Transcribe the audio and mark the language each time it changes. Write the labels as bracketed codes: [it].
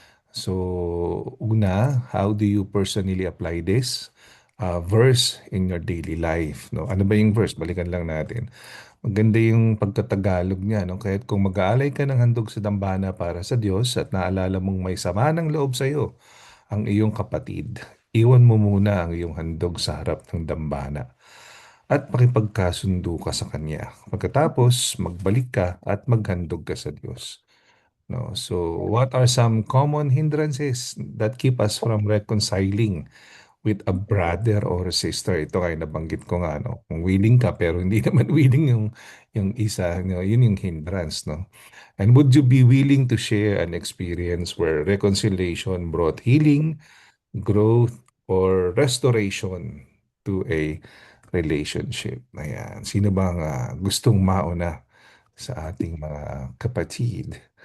[en] So, una, how do you personally apply this verse in your daily life? [tl] No? Ano ba yung verse? Balikan lang natin. Maganda yung pagkatagalog niya. No? Kahit kung mag-aalay ka ng handog sa dambana para sa Diyos at naalala mong may sama ng loob sa iyo ang iyong kapatid, iwan mo muna ang iyong handog sa harap ng dambana at makipagkasundo ka sa Kanya. Pagkatapos, magbalik ka at maghandog ka sa Diyos. No? [en] So, what are some common hindrances that keep us from reconciling with a brother or a sister? [tl] Ito kaya nabanggit ko nga, no? Kung willing ka pero hindi naman willing yung isa, no? Yun yung hindrance, no? [en] And would you be willing to share an experience where reconciliation brought healing, growth, or restoration to a relationship. [tl] Ayan. Sino bang gustong mauna sa ating mga kapatid?